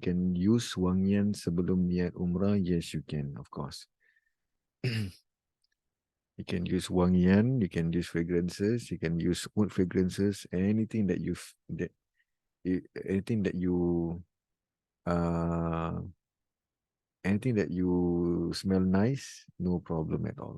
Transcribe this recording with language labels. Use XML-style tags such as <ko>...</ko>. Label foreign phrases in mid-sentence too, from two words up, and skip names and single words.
<en>Can use</en> <ms>wangian sebelum niat umrah?</ms> <en>Yes, you can, of course. You can use wangian, you can use fragrances, you can use wood fragrances, anything that anything that you uh anything that you smell nice, no problem at all.</en>